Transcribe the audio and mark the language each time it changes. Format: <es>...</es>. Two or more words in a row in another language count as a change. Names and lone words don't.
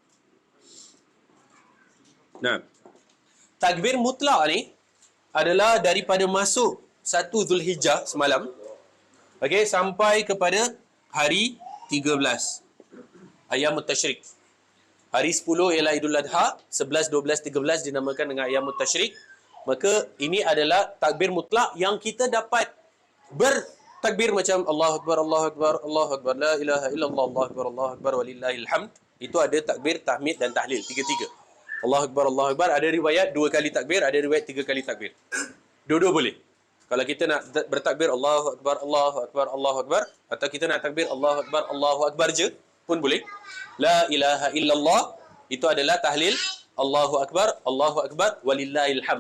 <ms>Nah, takbir mutlak ni adalah daripada masuk 1 Zulhijjah semalam, okey, sampai kepada hari 13</ms> <ar>أيام التشريق.</ar> <ms>Hari 10 ialah Idul Adha, 11, 12, 13 dinamakan dengan</ms> <ar>أيام التشريق.</ar> <ms>Maka ini adalah takbir mutlak yang kita dapat bertakbir macam</ms> <ar>الله أكبر، الله أكبر، الله أكبر، لا إله إلا الله، الله أكبر، الله أكبر، ولله الحمد.</ar> <ms>Itu ada takbir, tahmid dan tahlil, tiga-tiga.</ms> <ar>الله أكبر، الله أكبر,</ar> <ms>ada riwayat 2 kali takbir, ada riwayat 3 kali takbir. Dua-dua boleh. Kalau kita nak bertakbir</ms> <ar>الله أكبر، الله أكبر، الله أكبر,</ar> <ms>atau kita nak takbir</ms> <ar>الله أكبر، الله أكبر</ar> <ms>je pun boleh.</ms> <ar>لا إله إلا الله</ar> <ms>itu adalah tahlil,</ms> <ar>الله أكبر، الله أكبر، ولله الحمد.</ar>